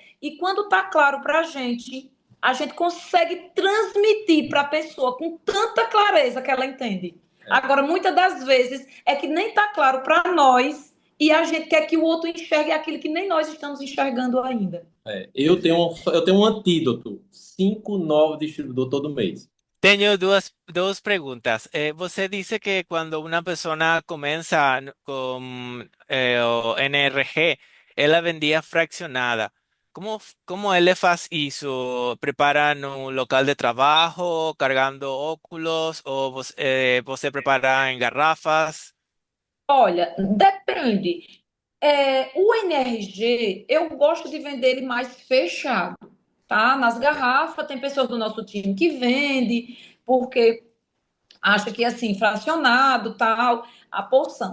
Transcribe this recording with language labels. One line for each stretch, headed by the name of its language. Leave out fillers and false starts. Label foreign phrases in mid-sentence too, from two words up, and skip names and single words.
Portuguese: E quando tá claro para a gente a gente consegue transmitir para a pessoa com tanta clareza que ela entende. Agora, muitas das vezes, é que nem está claro para nós e a gente quer que o outro enxergue aquilo que nem nós estamos enxergando ainda. Eu tenho um antídoto. 5 novos distribuidores todo mês.
Spanish: Tengo dos preguntas. Você dice que cuando una persona comienza con o NRG, ela vendía fraccionada.
Portuguese: ¿Cómo ele faz isso? Prepara no local de trabajo, cargando óculos, ou você prepara em garrafas? Olha, depende. O NRG, eu gosto de vender ele mais fechado, tá? Nas garrafas, tem pessoas do nosso time que vende, porque acha que assim, fracionado, tal, a porção.